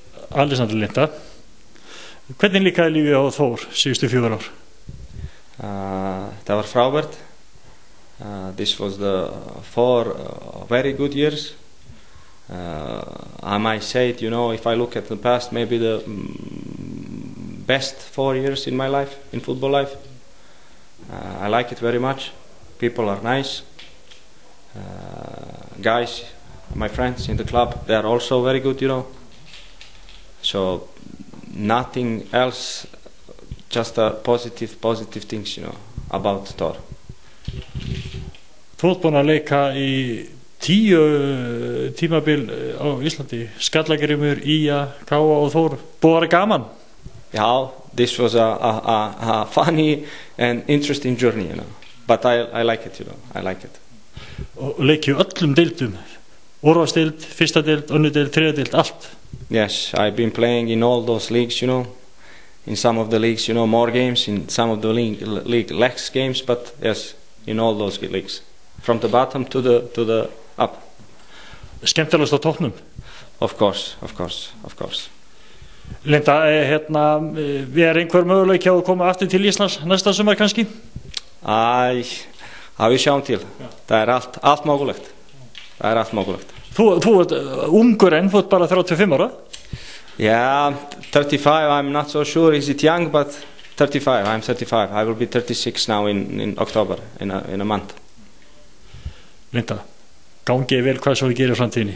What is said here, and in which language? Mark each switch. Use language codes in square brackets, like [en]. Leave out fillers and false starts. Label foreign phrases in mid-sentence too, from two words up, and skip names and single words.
[is] Alexander Linda. Hvernig líkaði lífið á Þór síðustu 4 ár? Það var frábært. [en] This was the 4 very good years. I might say it, if I look at the past, maybe the best 4 years in my life, in football life. I like it very much. People are nice. Guys, my friends in the club, they are also very good, So nothing else, just positive things, about Thor. [is] Þú ert búinn að leika í 10 tímabil á Íslandi, Skallagrímur, Ía, Káa og Þór. Búið að vera gaman? [en] Yeah, this was a funny and interesting journey, But I like it, I like it. [is] Og leikju öllum deildum, úrvalsdeild, fyrsta deild, önnur deild, þriðja deild, allt. [en] Yes, I've been playing in all those leagues, in some of the leagues, more games, in some of the league less games, but yes, in all those leagues, from the bottom to the up. [is] Skemmtilegast á toppnum? [en] Of course. [is] Linda, við einhver möguleiki á að koma aftur til Íslands næsta sumar kannski? Við sjáum til. Það allt mögulegt. Þú ert ungur enn, þú ert bara 35 ára? [en] Yeah, 35, I'm not so sure is it young, but 35, I'm 35. I will be 36 now in October, in a month. [is] Linda, gangi vel hvað svo við gerum í framtíðinni.